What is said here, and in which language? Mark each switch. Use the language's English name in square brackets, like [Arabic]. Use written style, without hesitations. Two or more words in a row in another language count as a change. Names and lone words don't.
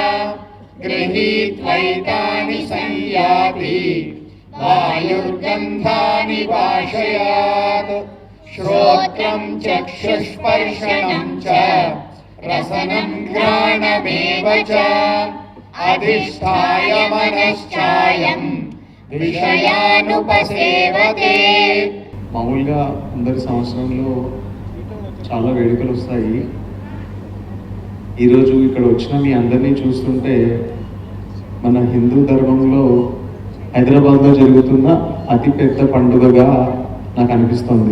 [Sanskrit] गृहीत्वैतानि संयाति वायुर्गन्धानि वाशयात् श्रोत्रं चक्षुस्पर्शनं च रसनं घ्राणमेव च अधिष्ठाय मनश्चायं విషయానుపసేవతే. [Telugu] మామూలుగా అందరి సంవత్సరంలో చాలా వేడుకలు వస్తాయి. ఈరోజు ఇక్కడ వచ్చిన మీ అందరినీ చూస్తుంటే మన హిందూ ధర్మంలో హైదరాబాద్లో జరుగుతున్న అతిపెద్ద పండుగగా నాకు అనిపిస్తుంది.